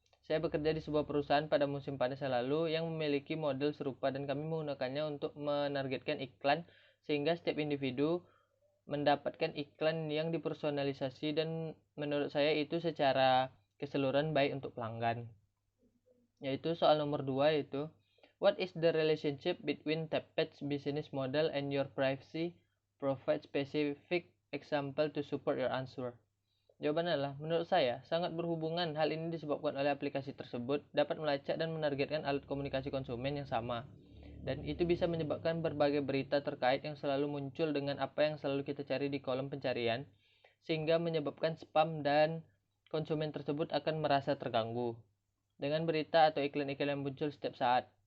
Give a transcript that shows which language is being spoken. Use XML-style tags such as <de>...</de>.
<id>Saya bekerja di sebuah perusahaan pada musim panas yang lalu yang memiliki model serupa dan kami menggunakannya untuk menargetkan iklan sehingga setiap individu mendapatkan iklan yang dipersonalisasi dan menurut saya itu secara keseluruhan baik untuk pelanggan. Yaitu soal nomor 2 yaitu,</id> <en>what is the relationship between Tappet's business model and your privacy? Provide specific example to support your answer.</en> <id>Jawabannya adalah, menurut saya sangat berhubungan. Hal ini disebabkan oleh aplikasi tersebut dapat melacak dan menargetkan alat komunikasi konsumen yang sama. Dan itu bisa menyebabkan berbagai berita terkait yang selalu muncul dengan apa yang selalu kita cari di kolom pencarian, sehingga menyebabkan spam dan konsumen tersebut akan merasa terganggu dengan berita atau iklan-iklan yang muncul setiap saat.</id>